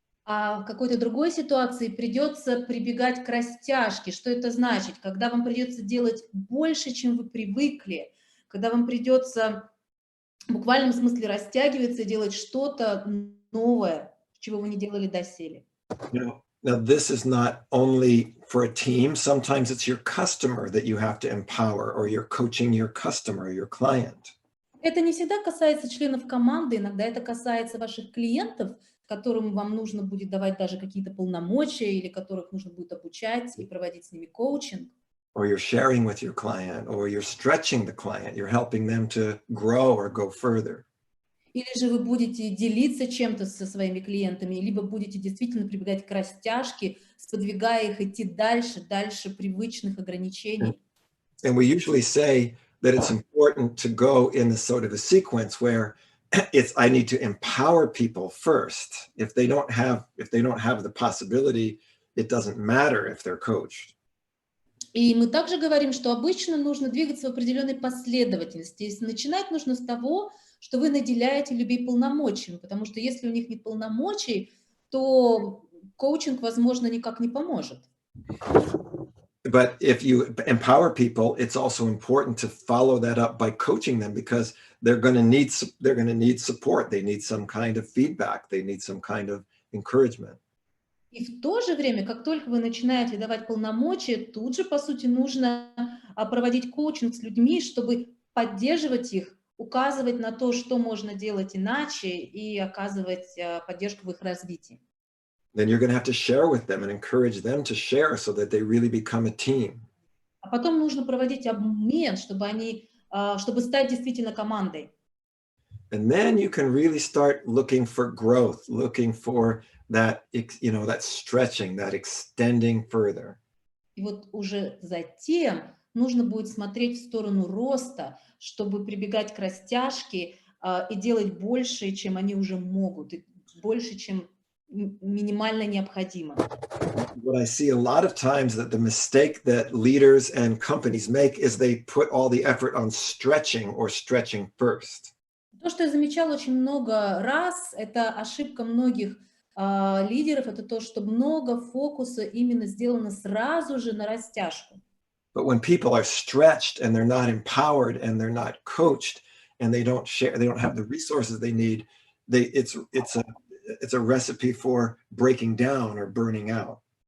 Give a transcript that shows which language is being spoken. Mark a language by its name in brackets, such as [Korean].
[Russian] А в какой-то другой ситуации придется прибегать к растяжке. Что это значит? Когда вам придется делать больше, чем вы привыкли, когда вам придется в буквальном смысле растягиваться и делать что-то новое, чего вы не делали доселе. [English] Now, this is not only for a team. Sometimes it's your customer that you have to empower, or you're coaching your customer, your client. [Russian] Это не всегда касается членов команды, иногда это касается ваших клиентов, которым вам нужно будет давать даже какие-то полномочия или которых нужно будет обучать и проводить с ними коучинг. [English] Or you're sharing with your client, or you're stretching the client. You're helping them to grow or go further. [Russian] Или же вы будете делиться чем-то со своими клиентами, либо будете действительно прибегать к растяжке, сподвигая их идти дальше, дальше привычных ограничений. [English] And we usually say that it's important to go in the sort of a sequence where it's I need to empower people first. If they don't have the possibility, it doesn't matter if they're coached. [Russian] И мы также говорим, что обычно нужно двигаться в определенной последовательности. Если начинать нужно с того, что вы наделяете людей полномочиями, потому что если у них нет полномочий, то коучинг, возможно, никак не поможет. [English] But if you empower people, it's also important to follow that up by coaching them because they're going to need support. They need some kind of feedback. They need some kind of encouragement. [Russian] И в то же время, как только вы начинаете давать полномочия, тут же, по сути, нужно проводить коучинг с людьми, чтобы поддерживать их, указывать на то, что можно делать иначе, и оказывать поддержку в их развитии. [English] Then you're going to have to share with them and encourage them to share so that they really become a team. [Russian] А потом нужно проводить обмен, чтобы стать действительно командой. [English] And then you can really start looking for growth, looking for that, that stretching, that extending further. [Russian] И вот уже затем нужно будет смотреть в сторону роста, чтобы прибегать к растяжке и делать больше, чем они уже могут, и больше, чем минимально необходимо. [English] What I see a lot of times that the mistake that leaders and companies make is they put all the effort on stretching or stretching first. [Russian] То, что я замечала очень много раз, это ошибка многих лидеров, это то, что много фокуса именно сделано сразу же на растяжку. [English] But when people are stretched and they're not empowered and they're not coached and they don't have the resources they need, it's a recipe for breaking down or burning out.